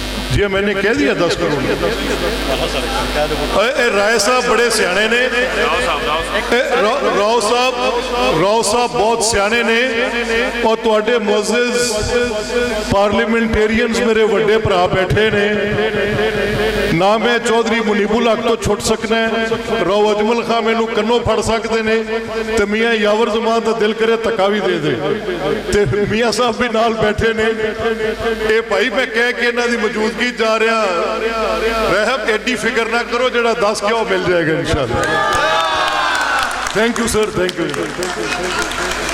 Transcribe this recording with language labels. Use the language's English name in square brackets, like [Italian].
[Urdu] جی میں نے کہہ دیا 10 کروڑ. [Punjabi] رائے صاحب بڑے سیانے نے, راؤ صاحب بہت سیانے نے, اور تواڈے معزز پارلیمنٹیرینز میرے وڈے بھرا بیٹھے نے. نہ میں چودھری منیب الحق تو چھٹ سکنا ہے, راؤ اجمل خان مینوں کنوں پھڑ سکتے نے, تے میاں یاور زمان دا دل کرے تکا بھی دے دے, تے میاں صاحب بھی نال بیٹھے نے. اے بھائی میں کہہ کے انہاں دی موجودگی جا رہا, رحم ایڈی فکر نہ کرو, جڑا 10 کیا مل جائے گا انشاءاللہ. [English] Thank you sir, thank you.